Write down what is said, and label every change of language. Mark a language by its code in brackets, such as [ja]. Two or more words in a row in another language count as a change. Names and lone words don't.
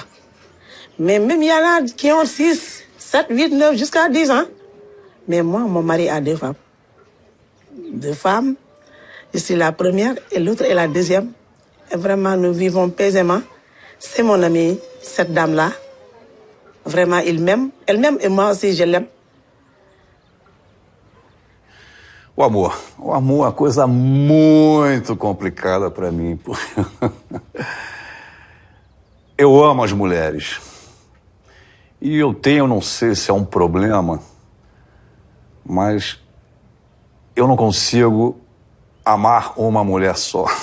[fr] Mais même il y en a qui ont 6, 7, 8, 9, jusqu'à 10 ans. Mais moi, mon mari a 2 femmes. 2 femmes. Je suis la première et l'autre est la deuxième. Et vraiment, nous vivons paisément. C'est mon amie, cette dame-là. Vraiment, il m'aime. Elle m'aime et moi aussi, je l'aime. [pt] O amor é uma coisa muito complicada para mim. Eu amo as mulheres. E eu não sei se é um problema, mas eu não consigo amar uma mulher só.